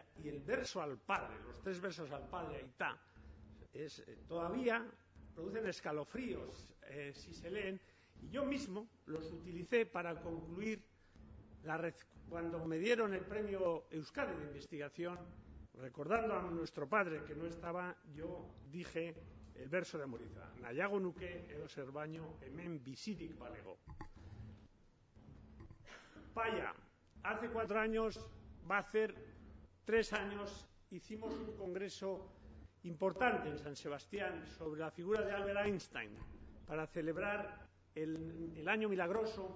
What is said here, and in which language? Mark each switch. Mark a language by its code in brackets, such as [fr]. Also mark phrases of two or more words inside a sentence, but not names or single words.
[es] Y el verso al padre, los 3 versos al padre, ahí está, todavía producen escalofríos si se leen. Y yo mismo los utilicé para concluir cuando me dieron el premio Euskadi de investigación, recordando a nuestro padre que no estaba, yo dije el verso de Amuriza. [eu] Nahiago nuke edo zer baino hemen bizirik balego. [es] Paya, hace 4 años, va a hacer 3 años, hicimos un congreso importante en San Sebastián sobre la figura de Albert Einstein para celebrar el año milagroso.